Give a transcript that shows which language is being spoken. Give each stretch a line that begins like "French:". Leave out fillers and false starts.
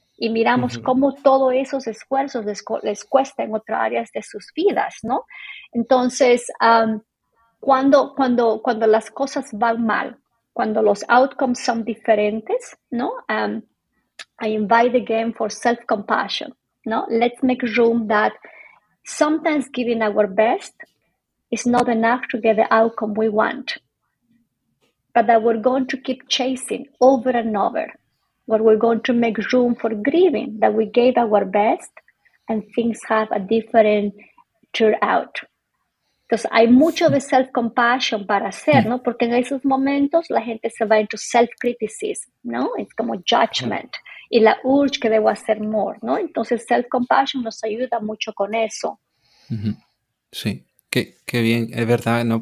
Spanish: y miramos cómo todos esos esfuerzos les cuesta en otras áreas de sus vidas, ¿no? Entonces, cuando las cosas van mal, cuando los outcomes son diferentes, ¿no?
English: I invite again for self-compassion, ¿no? Let's make room that sometimes giving our best is not enough to get the outcome we want, but that we're going to keep chasing over and over, but we're going to make room for grieving that we gave our best and things have a different turnout.
Spanish: Entonces, hay mucho de self-compassion para hacer, ¿no? Porque en esos momentos la gente se va into self-criticism, ¿no? Es como judgment y la urge que debo hacer more, ¿no? Entonces, self-compassion nos ayuda mucho con eso. Sí. Qué bien, es verdad, ¿no?